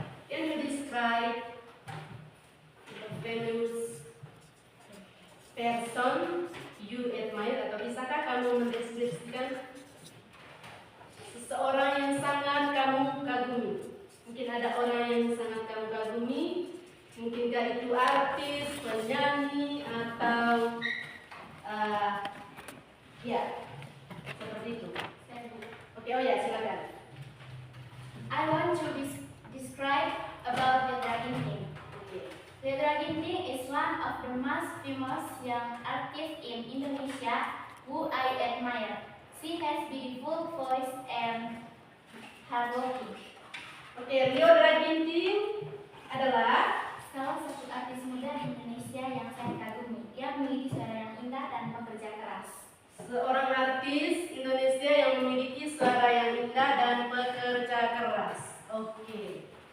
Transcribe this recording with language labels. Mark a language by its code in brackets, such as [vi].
[en] Can you describe the famous person you admire? [id] Atau bisakah kamu mendeskripsikan seseorang yang sangat kamu kagumi? Mungkin ada orang yang sangat kamu kagumi. Mungkinkah itu artis, penyanyi, atau ya seperti itu. Oke, oh ya silakan. [en] I want to describe about Vedra Ginting. Vedra Ginting is one of the most famous young artists in Indonesia who I admire. She has beautiful voice and hardworking. [id] Oke, Vedra Ginting adalah Salah satu artis muda Indonesia yang saya kagumi. Dia memiliki suara yang indah dan pekerja keras. seorang artis Indonesia yang memiliki suara yang indah dan pekerja keras. Oke.